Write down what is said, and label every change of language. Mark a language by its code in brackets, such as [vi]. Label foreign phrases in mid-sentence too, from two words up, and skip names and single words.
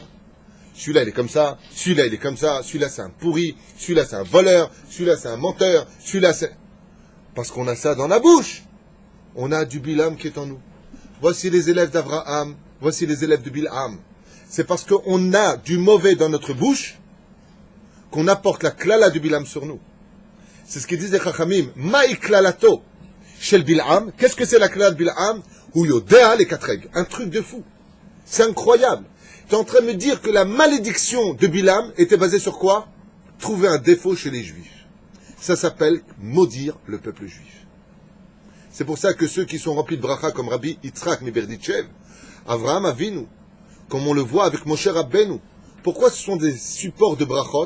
[fr] Celui-là il est comme ça, celui-là il est comme ça, celui-là c'est un pourri, celui-là c'est un voleur, celui-là c'est un menteur, celui-là c'est... Parce qu'on a ça dans la bouche. On a du Bilam qui est en nous. Voici les élèves d'Abraham, voici les élèves de Bil'am. C'est parce qu'on a du mauvais dans notre bouche qu'on apporte la klala du Bilam sur nous. C'est ce qu'ils disent les Chachamim. [he] מאי קללתו של בלעם. [fr] Qu'est-ce que c'est la klala de Bil'am? Ou yodea les quatre règles. Un truc de fou. C'est incroyable. Tu es en train de me dire que la malédiction de Bil'am était basée sur quoi? Trouver un défaut chez les Juifs. Ça s'appelle maudire le peuple juif. C'est pour ça que ceux qui sont remplis de bracha comme Rabbi Yitzhak Miberditchev, Avraham Avinu, comme on le voit avec Moshe Rabbeinu, pourquoi ce sont des supports de brachot?